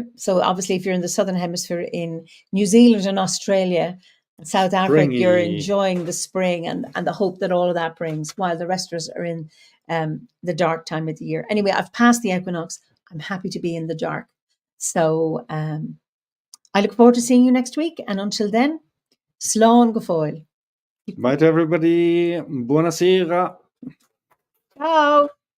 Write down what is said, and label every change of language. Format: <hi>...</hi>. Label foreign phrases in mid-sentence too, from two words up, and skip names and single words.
<en>So obviously, if you're in the Southern Hemisphere, in New Zealand and Australia, South Africa, you're enjoying the spring and the hope that all of that brings, while the rest of us are in the dark time of the year. Anyway, I've passed the equinox. I'm happy to be in the dark. So I look forward to seeing you next week. And until then,</en> <ga>slán go fóill.</ga> <en>Bye to everybody. Buonasera. Ciao.</en>